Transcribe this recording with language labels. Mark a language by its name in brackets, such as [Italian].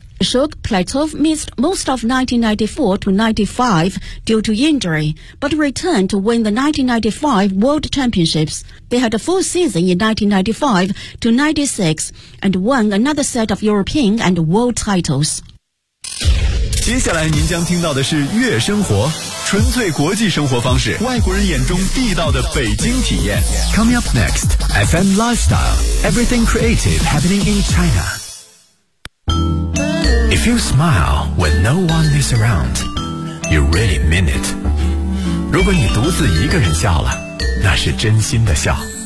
[English] Shuk Platov missed most of 1994 to 1995 due to injury, but returned to win the 1995 World Championships. They had a full season in 1995 to 1996 and won another set of European and World titles. [Chinese] 接下来您将听到的是悦生活，纯粹国际生活方式，外国人眼中地道的北京体验。 [English] Coming up next, FM Lifestyle, Everything Creative Happening in China. If you smile when no one is around, you really mean it. [Chinese] 如果你独自一个人笑了，那是真心的笑。